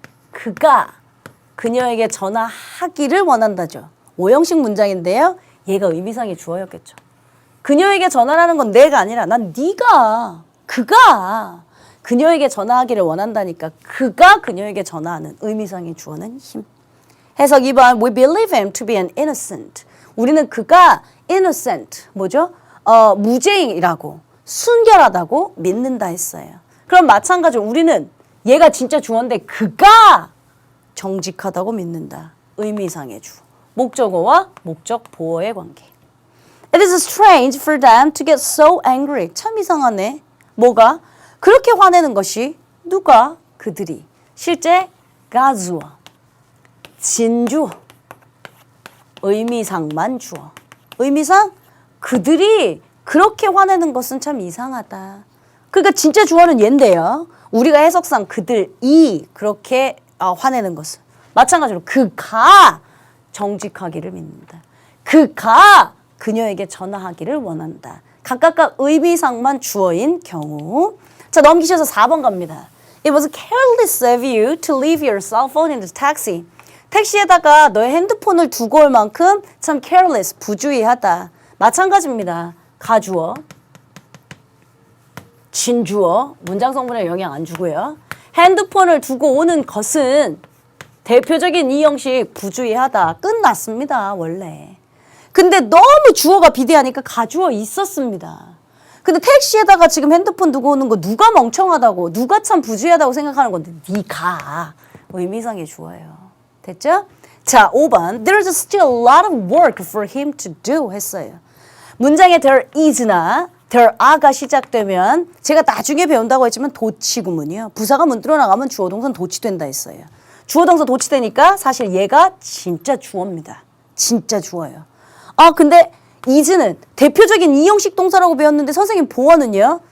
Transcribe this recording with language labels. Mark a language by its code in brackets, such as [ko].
[ko] 그가 그녀에게 전화하기를 원한다죠. 오형식 문장인데요. 얘가 의미상의 주어였겠죠. 그녀에게 전화라는 건 내가 아니라 난 네가 그가 그녀에게 전화하기를 원한다니까 그가 그녀에게 전화하는 의미상의 주어는 him. 해석 2번 [en] We believe him to be an innocent. [ko] 우리는 그가 innocent 뭐죠? 무죄인이라고 순결하다고 믿는다 했어요. 그럼 마찬가지로 우리는 얘가 진짜 주어인데 그가 정직하다고 믿는다. 의미상의 주어. 목적어와 목적 보어의 관계. [en] It is strange for them to get so angry. [ko] 참 이상하네. 뭐가? 그렇게 화내는 것이 누가? 그들이. 실제 가주어. 진주어. 의미상만 주어. 의미상 그들이 그렇게 화내는 것은 참 이상하다. 그러니까 진짜 주어는 얘인데요. 우리가 해석상 그들이 그렇게 화내는 것은 마찬가지로 그가 정직하기를 믿는다. 그가 그녀에게 전화하기를 원한다. 각각각 의미상만 주어인 경우. 자, 넘기셔서 4번 갑니다. [en] It was careless of you to leave your cell phone in the taxi. [ko] 택시에다가 너의 핸드폰을 두고 올 만큼 참 careless, 부주의하다. 마찬가지입니다. 가주어, 진주어, 문장 성분에 영향 안 주고요. 핸드폰을 두고 오는 것은 대표적인 이 형식 부주의하다. 끝났습니다. 원래. 근데 너무 주어가 비대하니까 가주어 있었습니다. 근데 택시에다가 지금 핸드폰 두고 오는 거 누가 멍청하다고 누가 참 부주의하다고 생각하는 건데 네가 의미상의 주어예요. 됐죠? 자, 5번 [en] There's still a lot of work for him to do [ko] 했어요. 문장에 there is나 there are가 시작되면 제가 나중에 배운다고 했지만 도치 구문이요. 부사가 문들어 나가면 주어 동사는 도치된다 했어요. 주어 동사 도치되니까 사실 얘가 진짜 주어입니다. 진짜 주어예요. 근데 is는 대표적인 이형식 동사라고 배웠는데 선생님 보어는요.